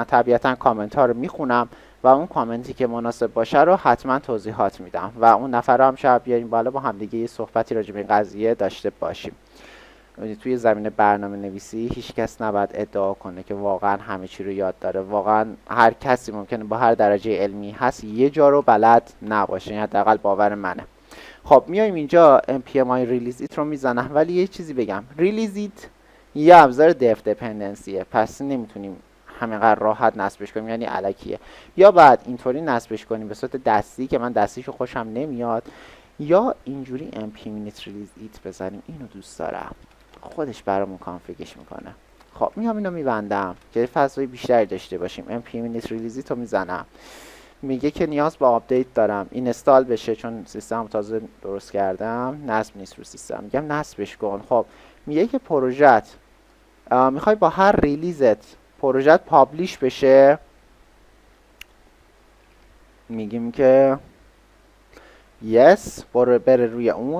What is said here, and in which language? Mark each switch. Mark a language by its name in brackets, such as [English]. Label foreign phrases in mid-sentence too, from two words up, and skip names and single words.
[Persian] طبیعتا کامنت ها رو میخونم و اون کامنتی که مناسب باشه رو حتما توضیحات میدم و اون نفر رو هم شاید بیاریم بالا با هم دیگه یه صحبتی راجع به این قضیه داشته باشیم. توی زمینه برنامه نویسی هیچ کس نباید ادعا کنه که واقعا همه چی رو یاد داره. واقعا هر کسی ممکنه با هر درجه علمی هست یه جا رو بلد نباشه، این حداقل باور منه. خب میایم اینجا [English] npm release it [Persian] رو میزنم، ولی یه چیزی بگم، [English] release it [Persian] یه ابزار [English] def dependencyه، [Persian] پس نمیتونیم همینقدر راحت نصبش کنیم، یعنی الکیه. یا بعد اینطوری نصبش کنیم به صورت دستی که من دستیشو خوشم نمیاد، یا اینجوری [English] npm release it [Persian] بزنیم. اینو دوست دارم، خودش برامون کانفیگش میکنه. خب میام اینو میبندم که فضای بیشتری داشته باشیم. [English] npm release it [Persian] رو میزنم، میگه که نیاز به آپدیت دارم، این استال بشه چون سیستم تازه درست کردم، نصب نیست رو سیستم. میگم نصبش کن. خب میگه که پروژت میخوای با هر ریلیزت پروژت پابلیش بشه. میگیم که یس، بره روی اون.